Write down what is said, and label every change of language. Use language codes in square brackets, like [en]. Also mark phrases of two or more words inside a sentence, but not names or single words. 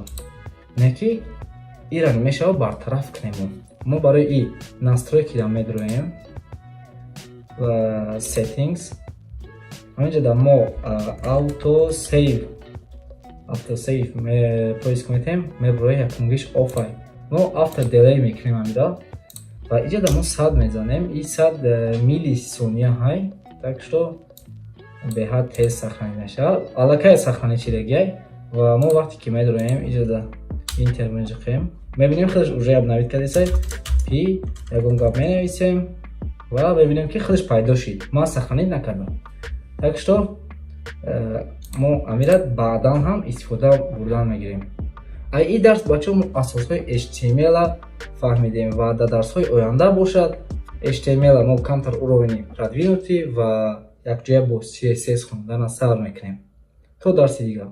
[tg] Не ки ира мешавад бартараф кунем. Мо барои ин настройкида медуроем ва settings. Аминҷода мо [en] auto save [tg] поиск метем, мебурои якумгиш офай. Мо [en] after delay [tg] мекунем амира ва инҷода мо 100 мезанем. И 100 миллисония ҳай, [ru] так что [tg] беҳад тез сахранӣ мешавад. Аллакай сахраничидагиай ва мо вақте ки медуроем инҷода интер меҷақем. Мебинем худаш уже обновид кардисай. Пи ягон гап менависем ва мебинем ки худаш пайдо шид. Ман сахранид накардам. [ru] Так что [tg] мо амира баъдан ҳам истифода бурдан мегирем. Ин дарс бачаҳо мо асосҳои HTML фаҳмидем ва дар дарсҳои оянда бошад HTML мо камтар уровни продвинутӣ ва якҷоя бо CSS хонданро сабр мекунем.